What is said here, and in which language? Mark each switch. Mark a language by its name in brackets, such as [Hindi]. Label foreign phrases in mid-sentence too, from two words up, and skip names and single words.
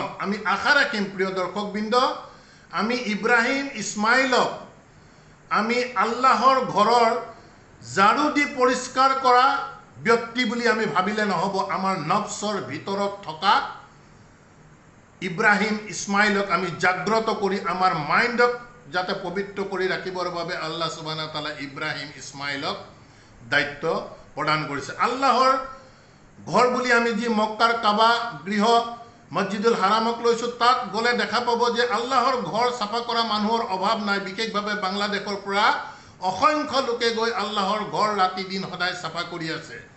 [Assamese] আমি আশা ৰাখিম প্ৰিয় দৰ্শকবৃন্দ, আমি ইব্ৰাহিম ইছমাইলক আমি আল্লাহৰ ঘৰৰ ঝাৰু দি পৰিষ্কাৰ কৰা ব্যক্তি বুলি আমি ভাবিলে নহ'ব। আমাৰ নফছৰ ভিতৰত থকা ইব্ৰাহিম ইছমাইলক আমি জাগ্ৰত কৰি আমাৰ মাইণ্ডক যাতে পবিত্ৰ কৰি ৰাখিবৰ বাবে [Arabic] الله سبحانه وتعالى [Assamese] ইব্ৰাহিম ইছমাইলক দায়িত্ব প্ৰদান কৰিছে। আল্লাহৰ ঘৰ বুলি আমি যি মক্কাৰ কাবা গৃহ মছজিদুল হাৰামক লৈছোঁ, তাত গ'লে দেখা পাব যে আল্লাহৰ ঘৰ চাফা কৰা মানুহৰ অভাৱ নাই। বিশেষভাৱে বাংলাদেশৰ পৰা অসংখ্য লোকে গৈ আল্লাহৰ ঘৰ ৰাতি দিন সদায় চাফা কৰি আছে।